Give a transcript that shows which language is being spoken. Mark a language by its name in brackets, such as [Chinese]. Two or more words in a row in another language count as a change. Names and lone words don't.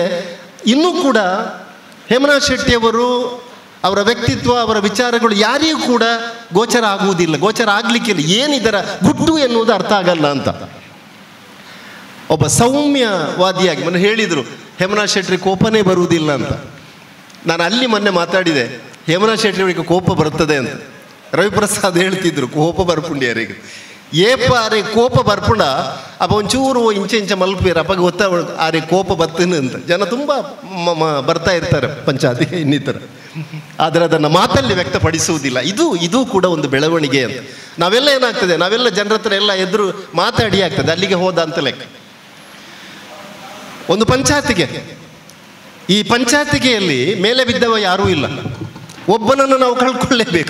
[Kannada] ಇನ್ನೂ ಕೂಡ ಹೇಮನಾಥ್ ಶೆಟ್ಟಿಯವರು, ಅವರ ವ್ಯಕ್ತಿತ್ವ, ಅವರ ವಿಚಾರಗಳು ಯಾರಿಗೂ ಕೂಡ ಗೋಚರ ಆಗುವುದಿಲ್ಲ, ಗೋಚರ ಆಗಲಿಕ್ಕಿಲ್ಲ. ಏನಿದರ ಗುಟ್ಟು ಎನ್ನುವುದು ಅರ್ಥ ಆಗಲ್ಲ ಅಂತ ಒಬ್ಬ ಸೌಮ್ಯವಾದಿಯಾಗಿ ಮೊನ್ನೆ ಹೇಳಿದರು, ಹೇಮನಾಥ್ ಶೆಟ್ಟಿ ಕೋಪನೇ ಬರುವುದಿಲ್ಲ ಅಂತ. ನಾನು ಅಲ್ಲಿ ಮೊನ್ನೆ ಮಾತಾಡಿದೆ, ಹೇಮನಾಥ್ ಶೆಟ್ಟಿ ಅವರಿಗೆ ಕೋಪ ಬರ್ತದೆ ಅಂತ. ರವಿಪ್ರಸಾದ್ ಹೇಳ್ತಿದ್ರು, [Tulu] ಕೋಪ ಬರ್ಪುಂಡಿಯರಿಗೆ ಏಪಾರೆ ಕೋಪ ಬರ್ಪುಂಡ ಅಪ್ಪ ಒಂಚೂರು ಇಂಚೆ ಮಲ್ಪೀರ ಅಪ್ಪ ಗೊತ್ತ ಆರೆ [Kannada] ಕೋಪ ಬರ್ತೇನೆ ಅಂತ ಜನ ತುಂಬ ಬರ್ತಾ ಇರ್ತಾರೆ ಪಂಚಾಯತಿಗೆ ಇನ್ನಿತರ. ಆದರೆ ಅದನ್ನು ಮಾತಲ್ಲಿ ವ್ಯಕ್ತಪಡಿಸುವುದಿಲ್ಲ. ಇದು ಕೂಡ ಒಂದು ಬೆಳವಣಿಗೆ ಅಂತ. ನಾವೆಲ್ಲ ಏನಾಗ್ತದೆ, ನಾವೆಲ್ಲ ಜನರ ಹತ್ರ ಎಲ್ಲ ಎದುರು ಮಾತಾಡಿ ಆಗ್ತದೆ, ಅಲ್ಲಿಗೆ ಹೋದ ಅಂತ ಲೆಕ್ಕ. ಒಂದು ಪಂಚಾಯತಿಗೆ, ಈ ಪಂಚಾಯತಿಗೆಯಲ್ಲಿ ಮೇಲೆ ಬಿದ್ದವ ಯಾರೂ ಇಲ್ಲ, ಒಬ್ಬನನ್ನು ನಾವು ಕಳ್ಕೊಳ್ಳೇಬೇಕು.